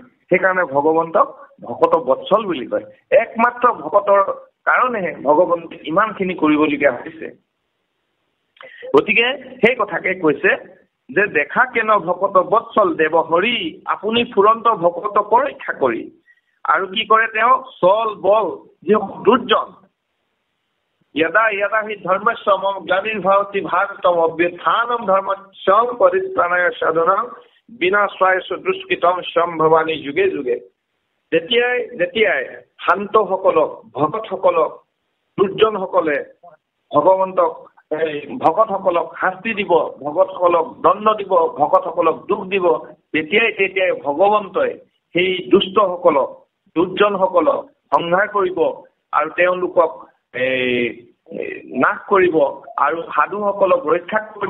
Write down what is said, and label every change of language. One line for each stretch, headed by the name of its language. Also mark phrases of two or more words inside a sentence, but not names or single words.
Assamese: সেইকাৰণে ভগৱন্তক ভকত বৎসল বুলি কয়। একমাত্ৰ ভকতৰ কাৰণেহে ভগৱন্তই ইমানখিনি কৰিবলগীয়া হৈছে। গতিকে সেই কথাকে কৈছে যে দেখা কেন ভকত বৎসল দেৱ হৰি, আপুনি ফুৰন্ত ভকত পৰীক্ষা কৰি। আৰু কি কৰে তেওঁ? চল বল যি দুৰ্জন
Sanskrit: यदा यदा हि धर्मस्य मम ग्लानिर्भवति भारतम अभ्युत्थानं धर्मस्य परित्राणाय साधनं विनाशाय दुष्कृतम সম্ভৱানি যুগে যুগে।
Assamese: যেতিয়াই শান্তসকলক, ভকতসকলক, দুৰ্জনসকলে ভকতসকলক শাস্তি দিব, ভকতসকলক দণ্ড দিব, ভকতসকলক দুখ দিব, তেতিয়াই ভগৱন্তই সেই দুষ্টসকলক, দুৰ্জনসকলক সংহাৰ কৰিব আৰু তেওঁলোকক নাশ কৰিব আৰু সাধুসকলক ৰক্ষা কৰিব।